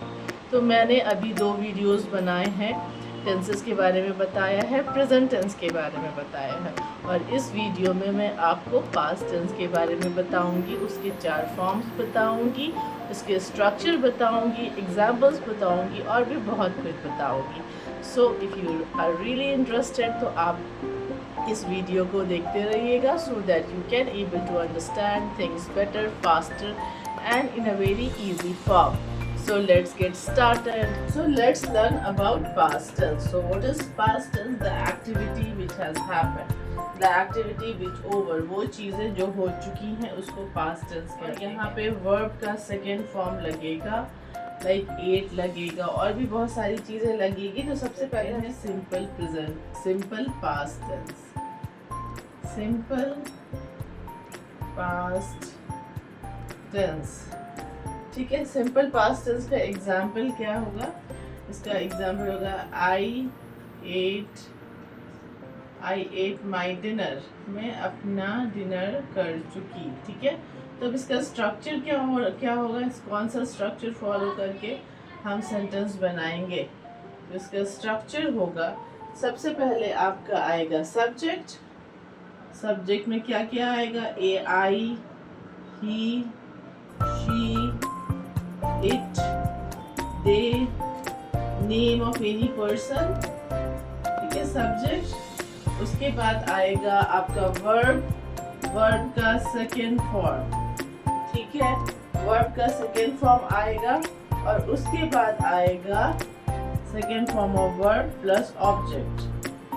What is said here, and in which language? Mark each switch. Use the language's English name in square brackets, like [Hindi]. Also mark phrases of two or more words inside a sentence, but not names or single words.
[Hindi] तो मैंने अभी 2 वीडियोस बनाए हैं, टेंसेस के बारे में बताया है, [English] present tense [Hindi] के बारे में बताया है, और इस वीडियो में मैं आपको [English] past tense [Hindi] के बारे में बताऊंगी, उसके 4 फॉर्म्स बताऊंगी, उसके स्ट्रक्चर बताऊंगी, एग्जाम्पल्स बताऊंगी और भी बहुत कुछ बताऊंगी. [English] So if you are really interested [Hindi] तो आप इस वीडियो को देखते रहिएगा, [English] So that you can able to understand things better, faster and in a very easy form. So let's get started. So let's learn about past tense. So what is past tense? The activity which has happened. The activity which over. [Hindi] वो चीज़ें जो हो चुकी हैं उसको [English] past tense [Hindi] कहते हैं. यहाँ पे verb का [English] second form [Hindi] लगेगा, [English] like ate [Hindi] लगेगा और भी बहुत सारी चीज़ें लगेगी. तो सबसे पहले है [English] simple present, simple past tense, simple past tense. [Hindi] ठीक है, [English] simple past tense [Hindi] का एग्जाम्पल क्या होगा? इसका एग्जाम्पल होगा [English] I ate my dinner. [Hindi] मैं अपना डिनर कर चुकी. ठीक है, तो अब इसका स्ट्रक्चर क्या होगा, कौन सा स्ट्रक्चर फॉलो करके हम सेंटेंस बनाएंगे? तो इसका स्ट्रक्चर होगा, सबसे पहले आपका आएगा सब्जेक्ट. सब्जेक्ट में क्या क्या आएगा? [English] a I, he, शी, it, they, name of any person. [Hindi] ठीक है, सब्जेक्ट. उसके बाद आएगा आपका वर्ब, वर्ब का [English] second form. [Hindi] ठीक है, वर्ब का [English] second form [Hindi] आएगा और उसके बाद आएगा [English] second form of verb plus object.